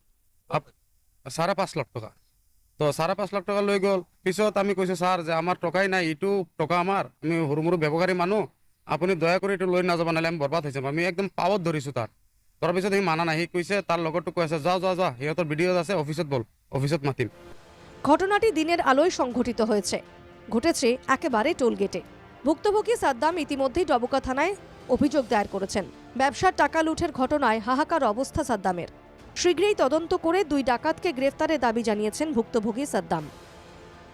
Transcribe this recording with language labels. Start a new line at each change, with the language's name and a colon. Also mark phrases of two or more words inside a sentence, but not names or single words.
Assamese: 5.5 লাখ টকা। তো 5.5 লাখ টকা লৈ গ'ল। পিছত আমি কৈছোঁ স্যাৰ যে আমাৰ টকাই নাই, এইটো টকা আমাৰ, আমি সৰু মৰু ব্যৱসায়ী মানুহ, আপুনি দয়া কৰি এইটো লৈ নাযাব, নহ'লে আমি বৰবাদ হৈ যাম। আমি একদম পাৱত ধৰিছোঁ তাৰ। ধৰাৰ পিছত সি মানা নাই, সি কৈছে তাৰ লগৰটো কৈ আছে যা সিহঁতৰ ভিডিঅ' আছে, অফিসত বল, অফিসত মাতিম।
Bangla: ঘটনাটি দিনের আলোয় সংঘটিত হয়েছে, ঘটেছে একেবারে টোলগেটে। ভুক্তভোগী সাদ্দাম ইতিমধ্যেই ডবকা থানায় অভিযোগ দায়ের করেছেন। ব্যবসার টাকা লুঠের ঘটনায় হাহাকার অবস্থা সাদ্দামের। শীঘ্রই তদন্ত করে 2 ডাকাতকে গ্রেফতারের দাবি জানিয়েছেন ভুক্তভোগী সাদ্দাম।